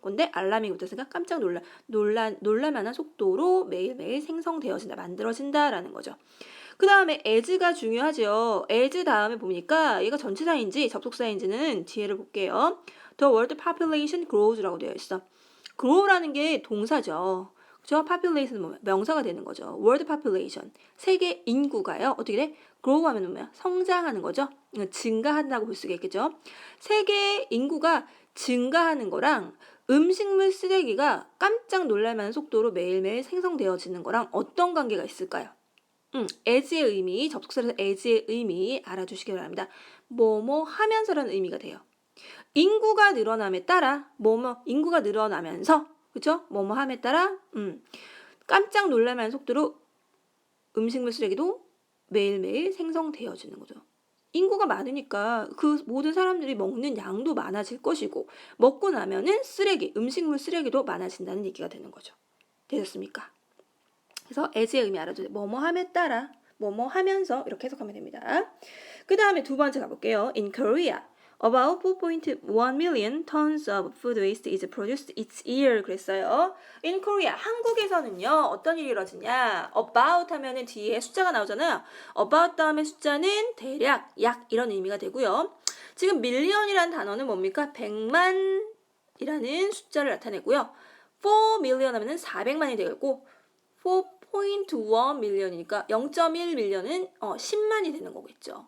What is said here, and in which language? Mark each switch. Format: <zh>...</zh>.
<ko>근데 알람이 붙었으니까 깜짝 놀랄만한 속도로 매일매일 생성되어진다, 만들어진다라는 거죠. 그 다음에 as가 중요하죠. as 다음에 보니까 얘가 전치사인지 접속사인지는 뒤에를 볼게요.</ko> <en>The world population grows 라고 되어 있어.</en> <ko>grow라는 게 동사죠. 그죠? population은 뭐야? 명사가 되는 거죠. world population. 세계 인구가요. 어떻게 돼? grow 하면 뭐야? 성장하는 거죠. 증가한다고 볼 수가 있겠죠. 세계 인구가 증가하는 거랑 음식물 쓰레기가 깜짝 놀랄만한 속도로 매일매일 생성되어지는 거랑 어떤 관계가 있을까요? as의 의미, 접속사에서 as의 의미 알아주시기 바랍니다. 뭐뭐 하면서라는 의미가 돼요. 인구가 늘어남에 따라 인구가 늘어나면서 그쵸? 뭐뭐 함에 따라 깜짝 놀랄만한 속도로 음식물 쓰레기도 매일매일 생성되어지는 거죠. 인구가 많으니까 그 모든 사람들이 먹는 양도 많아질 것이고 먹고 나면은 음식물 쓰레기도 많아진다는 얘기가 되는 거죠. 되셨습니까? 그래서 as의 의미 알아두세요. 뭐뭐 함에 따라, 뭐뭐 하면서 이렇게 해석하면 됩니다. 그 다음에 두 번째 가볼게요.</ko> <en>In Korea, about 4.1 million tons of food waste is produced each year.</en> <ko>그랬어요. In Korea, 한국에서는요, 어떤 일이 이루어지냐? About 하면은 뒤에 숫자가 나오잖아요. About 다음에 숫자는 대략, 약 이런 의미가 되고요. 지금 million이라는 단어는 뭡니까? 100만이라는 숫자를 나타내고요. 4 million 하면은 400만이 되겠고 4.1 million 이니까 0.1 million 은 10만이 되는 거겠죠.</ko>